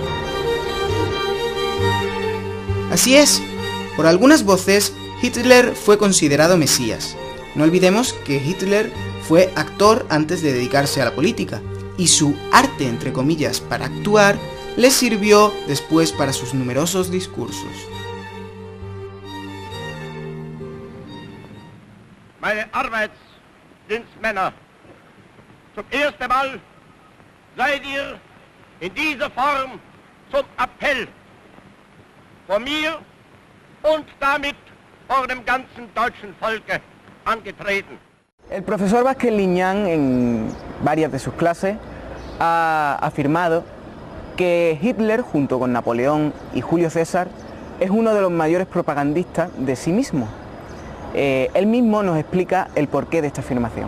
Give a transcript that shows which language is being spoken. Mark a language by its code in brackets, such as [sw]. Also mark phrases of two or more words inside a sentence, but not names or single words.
[es] Así es, por algunas voces, Hitler fue considerado mesías. No olvidemos que Hitler fue actor antes de dedicarse a la política, y su arte, entre comillas, para actuar, le sirvió después para sus numerosos discursos. [de] Meine Arbeitsdienstmänner, zum ersten Mal seid ihr in dieser Form zum Appell vor mir und damit vor dem ganzen deutschen Volke angetreten. [es] El profesor Vázquez Liñán, en varias de sus clases, ha afirmado que Hitler, junto con Napoleón y Julio César, es uno de los mayores propagandistas de sí mismo. Él mismo nos explica el porqué de esta afirmación.